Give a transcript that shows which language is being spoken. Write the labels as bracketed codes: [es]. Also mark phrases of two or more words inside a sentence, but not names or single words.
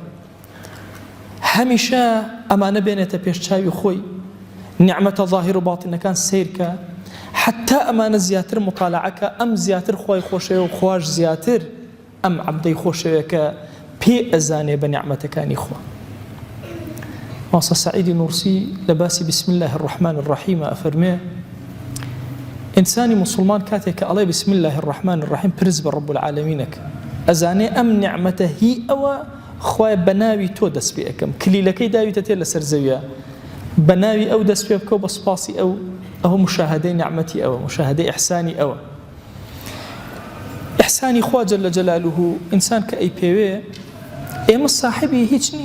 [ckb] هەمیشە ئەمانە بێنێتە پێش چاوی خۆی، نیعمەتە ظاهیر و باتینەکان سیرکە، حتا ئەمانە زیاتر مطالعەکە، ئەم زیاتر خۆی خۆشەوە و خواش زیاتر ئەم عەبدەی خۆشەوەکە پێ ئەزانێ بە نیعمەتەکانی خوا. ماسە سەعیدی نورسی لە باسی [ar] بسم الله الرحمن الرحیم [ckb] ئەفەرمێ ئینسانی مسلمان کاتێک کە ئەڵێ [ar] بسم الله الرحمن الرحیم [ckb] پرس بە [ar] ڕەب العالەمینەکە، [ckb] ئەزانێ ئەم نیعمەتە هی ئەوە خوای بە ناوی تۆ دەست پێ ئەەکەم، کلیلەکەی داویتە تێ لەسەر زەویە، بە ناوی ئەو دەست پێ بکە و بە سوپاسی ئەو مشاهدەی نیعمەتی ئەوە، مشاهدەی ئیحسانی ئەوە. ئیحسانی خوا [ar] جەل جەلالوه [ckb] ئینسان کە ئەی پێوێ ئێمە صاحبی هیچ نین.